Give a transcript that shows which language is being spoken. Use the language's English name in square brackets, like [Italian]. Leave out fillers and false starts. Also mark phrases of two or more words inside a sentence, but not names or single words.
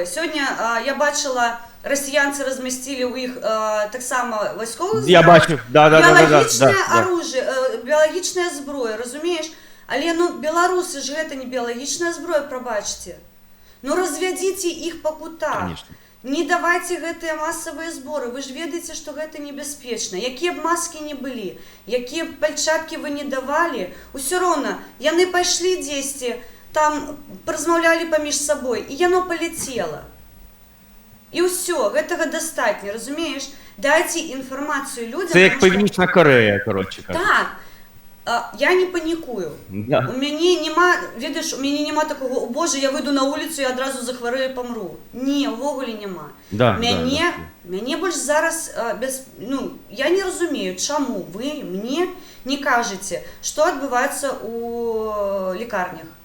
[Ukrainian] Сьогодні я бачила, росіянці розмістили у їх так само військових Я бачу, біологічне оружие, біологічна зброя, розумієш? Але ну, білоруси ж це не біологічна зброя, пробачте. Ну розведіть їх по кутах. Конечно. [Belarusian] Не давайте гэтыя масавыя зборы, вы ж ведаеце, што гэта небяспечна. Якія б маски не былі, якія б пальчаткі вы не давалі, усё роўна, яны пайшлі дзесьці, там размаўлялі паміж сабой, і яно паляцела. І ўсё, гэтага дастатня, разумееш? Дайце інфармацыю людзям. [Ukrainian] Це як Північна Корея, коротше кажучи. Так. Я не панікую. Да. [Belarusian] У мяне нема, ведаеш, у мяне нема такого, о боже, я выйду на вуліцу і адразу захварэю і памру. Не, увогуле няма. Да, Мяне больш зараз, я не разумею, чаму вы мне не кажаце, што адбываецца у лекарнях.